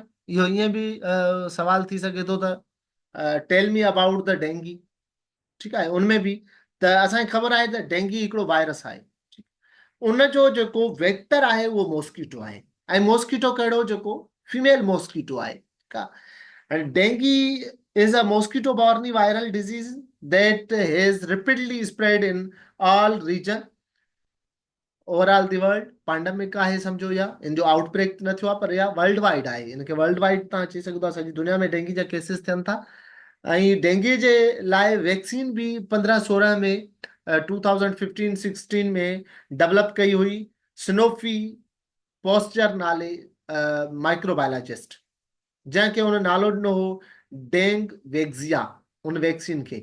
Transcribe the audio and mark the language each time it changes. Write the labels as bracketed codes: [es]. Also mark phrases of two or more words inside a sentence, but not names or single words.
[sd] इहो ईअं बि सवाल थी सघे थो त [en] tell me about the dengue. [sd] ठीकु आहे, उनमें बि त असांखे ख़बर आहे त डेंगी हिकिड़ो वायरस आहे। उनजो जेको वेक्टर आहे उहो मॉस्किटो आहे, ऐं मॉस्किटो कहिड़ो, जेको [en] female mosquito [sd] आहे। ठीकु आहे, [en] and dengue is a mosquito borne viral disease that has rapidly spread in all region overall the world. [sd] पैंडेमिक आहे सम्झो, या इन जो आउटब्रेक न थियो आहे, पर या [en] world wide [sd] आहे। इनखे [en] world wide [sd] तव्हां चई सघो था, सॼी दुनिया में डेंगी जा केसिस थियनि था। ऐं डेंगी जे लाइ वैक्सीन बि 15-16 में 2015-16 में डेवलप कई हुई सिनोफी पोस्चर नाले माइक्रोबायोलॉजिस्ट, जंहिंखे हुन नालो ॾिनो हो डेंग वेक्सिया उन वैक्सीन खे।